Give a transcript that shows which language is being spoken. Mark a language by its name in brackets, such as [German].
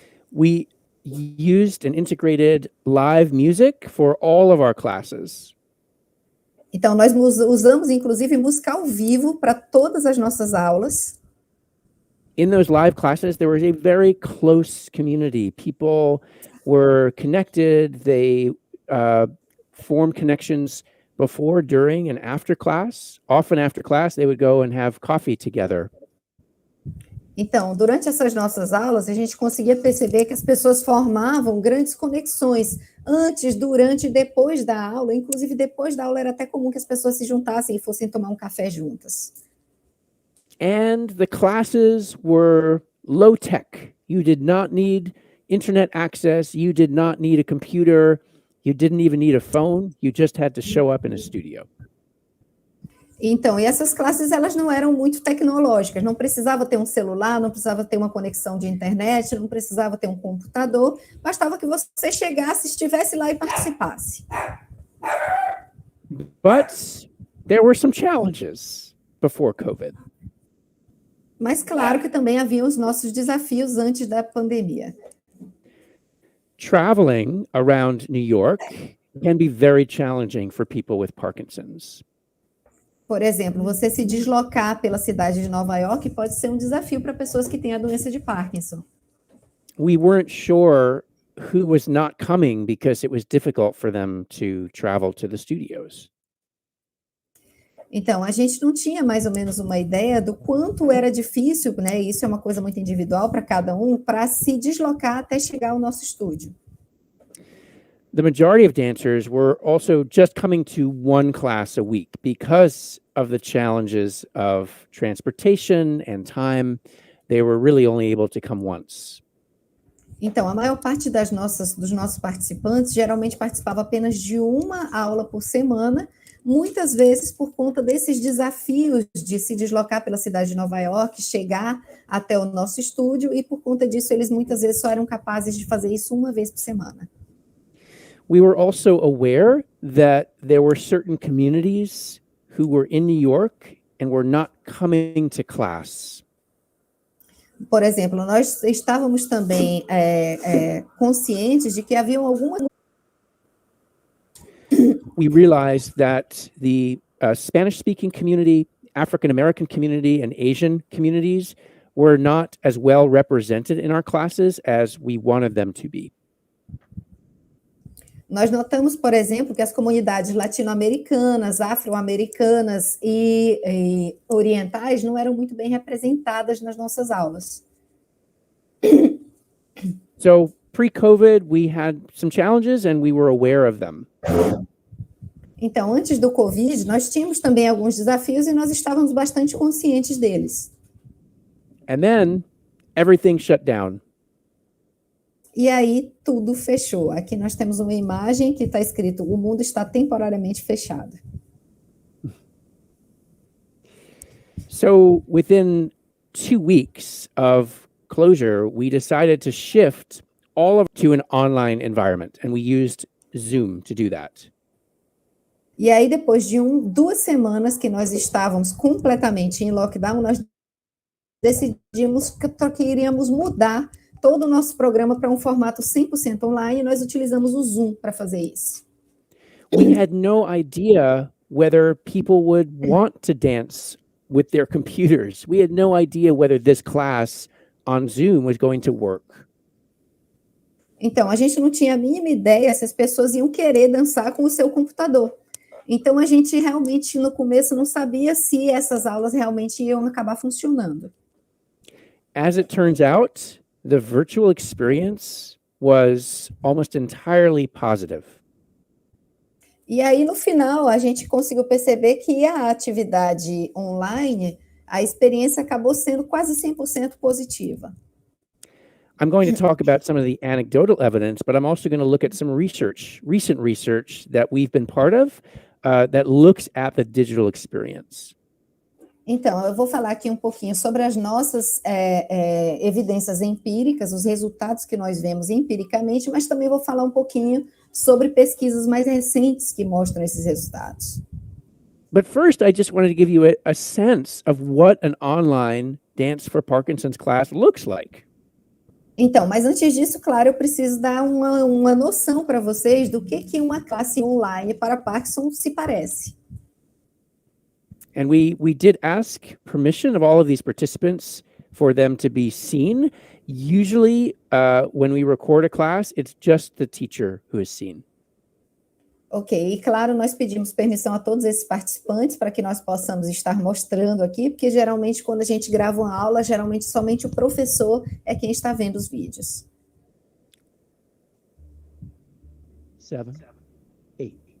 [English] We used and integrated live music for all of our classes. [Portuguese] Então, nós usamos, inclusive, música ao vivo para todas as nossas aulas. [English] In those live classes, there was a very close community. People were connected. They formed connections before, during, and after class. Often after class, they would go and have coffee together. [Portuguese] Então, durante essas nossas aulas, a gente conseguia perceber que as pessoas formavam grandes conexões antes, durante e depois da aula. Inclusive, depois da aula, era até comum que as pessoas se juntassem e fossem tomar um café juntas. [English] And the classes were low tech. You did not need internet access. You did not need a computer. You didn't even need a phone. You just had to show up in a studio. [Portuguese] Então, e essas classes, elas não eram muito tecnológicas, não precisava ter um celular, não precisava ter uma conexão de internet, não precisava ter um computador, bastava que você chegasse, estivesse lá e participasse. [English] But there were some challenges before COVID. [Portuguese] Mas claro que também havia os nossos desafios antes da pandemia. [English] Traveling around New York can be very challenging for people with Parkinson's. [Portuguese] Por exemplo, você se deslocar pela cidade de Nova York pode ser um desafio para pessoas que têm a doença de Parkinson. [English] We weren't sure who was not coming because it was difficult for them to travel to the studios. [Portuguese] Então, a gente não tinha mais ou menos uma ideia do quanto era difícil, né? Isso é uma coisa muito individual para cada um, para se deslocar até chegar ao nosso estúdio. [English] The majority of dancers were also just coming to one class a week because of the challenges of transportation and time. They were really only able to come once. [Portuguese] Então, a maior parte dos nossos participantes geralmente participava apenas de uma aula por semana, muitas vezes por conta desses desafios de se deslocar pela cidade de Nova York, chegar até o nosso estúdio, e por conta disso eles muitas vezes só eram capazes de fazer isso uma vez por semana. [English] We were also aware that there were certain communities who were in New York and were not coming to class. [Portuguese] Por exemplo, nós estávamos também conscientes de que haviam algumas... [English] We realized that the Spanish-speaking community, African-American community, and Asian communities were not as well represented in our classes as we wanted them to be. [Portuguese] Nós notamos, por exemplo, que as comunidades latino-americanas, afro-americanas e orientais não eram muito bem representadas nas nossas aulas. [English] So, pre-COVID, we had some challenges and we were aware of them. [Portuguese] Então, antes do Covid, nós tínhamos também alguns desafios e nós estávamos bastante conscientes deles. [English] And then, everything shut down. [Portuguese] E aí, tudo fechou. Aqui nós temos uma imagem que está escrito: o mundo está temporariamente fechado. [English] So, within 2 weeks of closure, we decided to shift all of to an online environment, and we used Zoom to do that. [Portuguese] E aí, depois de 2 semanas que nós estávamos completamente em lockdown, nós decidimos que iríamos mudar todo o nosso programa para um formato 100% online, e nós utilizamos o Zoom para fazer isso. [English] We had no idea whether people would want to dance with their computers. We had no idea whether this class on Zoom was going to work. [Portuguese] Então, a gente não tinha a mínima ideia se as pessoas iam querer dançar com o seu computador. Então, a gente realmente, no começo, não sabia se essas aulas realmente iam acabar funcionando. [English] As it turns out, the virtual experience was almost entirely positive. [Portuguese] E aí, no final, a gente conseguiu perceber que a atividade online, a experiência acabou sendo quase 100% positiva. [English] I'm going to talk about some of the anecdotal evidence, but I'm also going to look at some recent research that we've been part of, that looks at the digital experience. [Portuguese] Então, eu vou falar aqui um pouquinho sobre as nossas evidências empíricas, os resultados que nós vemos empiricamente, mas também vou falar um pouquinho sobre pesquisas mais recentes que mostram esses resultados. [English] But first, I just wanted to give you a sense of what an online Dance for Parkinson's class looks like. [Portuguese] Então, mas antes disso, claro, eu preciso dar uma noção para vocês do que uma classe online para Parkinson se parece. [English] And we did ask permission of all of these participants for them to be seen. Usually, when we record a class, it's just the teacher who is seen. [Portuguese] Ok, e claro, nós pedimos permissão a todos esses participantes para que nós possamos estar mostrando aqui, porque geralmente quando a gente grava uma aula, geralmente somente o professor é quem está vendo os vídeos. [English] 7, 8.